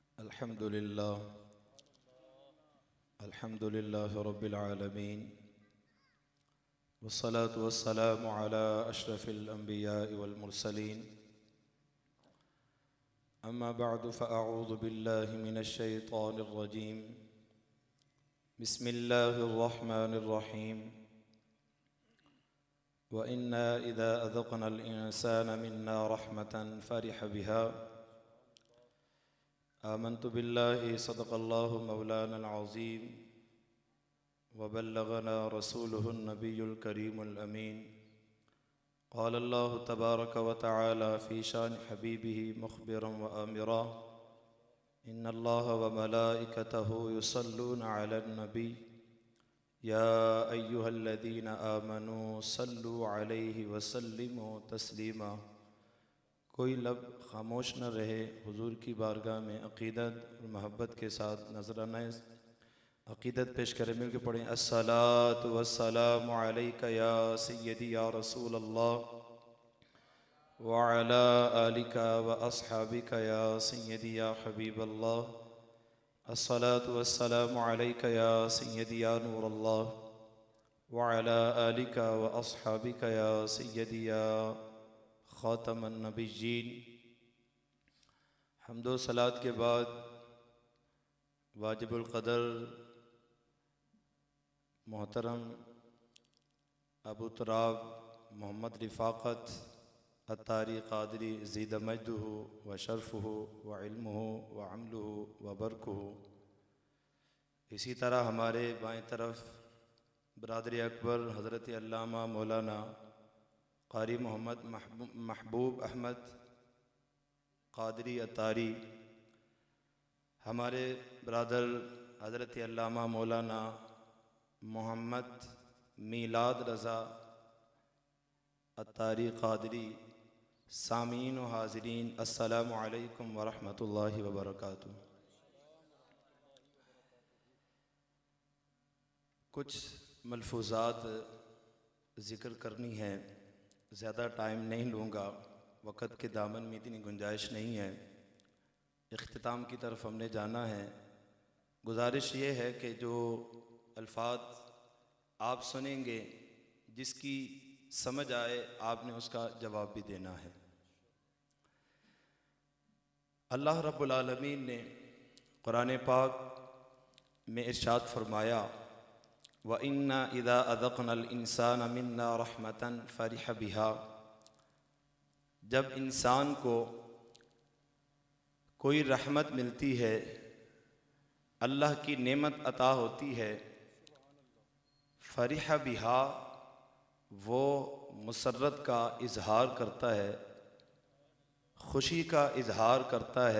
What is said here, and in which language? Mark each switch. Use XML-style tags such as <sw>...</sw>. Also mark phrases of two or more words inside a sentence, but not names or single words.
<ar>الحمد لله رب العالمين والصلاة والسلام على أشرف الأنبياء والمرسلين أما بعد فأعوذ بالله من الشيطان الرجيم بسم الله الرحمن الرحيم وإنا إذا أذقنا الإنسان منا رحمة فرح بها آمنت بالله صدق الله مولانا العظيم وبلغنا رسوله النبي الكريم الأمين قال الله تبارك وتعالى في شأن حبيبه مخبرا وآمرا إن الله وملائكته يصلون على النبي يا أيها الذين آمنوا صلوا عليه وسلموا تسليما.</ar> <ur>کوئی لب خاموش نہ رہے حضور کی بارگاہ میں عقیدت اور محبت کے ساتھ نذرانہ عقیدت پیش کریں. مل کے پڑھیں</ur> <ar>الصلاة والسلام عليك يا سيدي يا رسول الله وعلى آلك وأصحابك يا سيدي يا حبيب الله. الصلاة والسلام عليك يا سيدي يا نور الله وعلى آلك وأصحابك يا سيدي يا خاتم النبيين.</ar> <ur>حمد و صلات کے بعد واجب القدر محترم ابو تراب محمد رفاقت عطاری قادری</ur> <ar>زيد مجده وشرفه وعلمه وعمله وبركه.</ar> <ur>اسی طرح ہمارے بائیں طرف برادری اکبر حضرت علامہ مولانا قاری محمد محبوب احمد قادری عطاری، ہمارے برادر حضرت علامہ مولانا محمد میلاد رضا عطاری قادری. سامعین و حاضرین</ur> <ar>السلام عليكم ورحمة الله وبركاته.</ar> <ur>کچھ ملفوظات ذکر کرنی ہے، زیادہ ٹائم نہیں لوں گا، وقت کے دامن میں اتنی گنجائش نہیں ہے. اختتام کی طرف ہم نے جانا ہے۔ گزارش یہ ہے کہ جو الفاظ آپ سنیں گے جس کی سمجھ آئے آپ نے اس کا جواب بھی دینا ہے. اللہ رب العالمین نے قرآن پاک میں ارشاد فرمایا</ur> <ar>وإنا إذا أذقنا الإنسان منا رحمة فرح بها.</ar> <ur>جب انسان کو کوئی رحمت ملتی ہے، اللہ کی نعمت عطا ہوتی ہے,</ur> <ar>فرح بها,</ar> <ur>وہ مسرت کا اظہار کرتا ہے، خوشی کا اظہار کرتا ہے.</ur>